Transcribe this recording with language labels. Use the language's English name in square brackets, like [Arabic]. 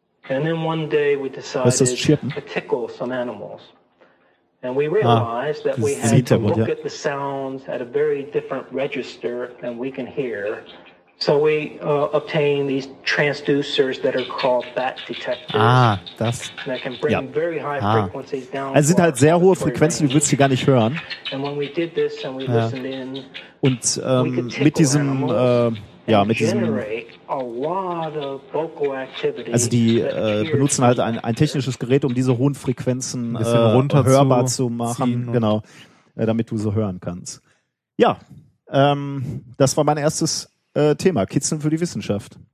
[English] And then one day we decided to tickle some animals. And we realized that we had to look at the sounds at a very different register than we can hear. So we obtained these transducers that are called bat detectors. That can bring very high frequencies down. [German] Also sind halt sehr hohe Frequenzen, du würdest sie gar nicht hören. [English] And when we did this and we listened in, [German] und mit diesem also die benutzen halt ein technisches Gerät, um diese hohen Frequenzen hörbar zu machen, genau, damit du so hören kannst. Ja, das war mein erstes Thema, Kitzeln für die Wissenschaft.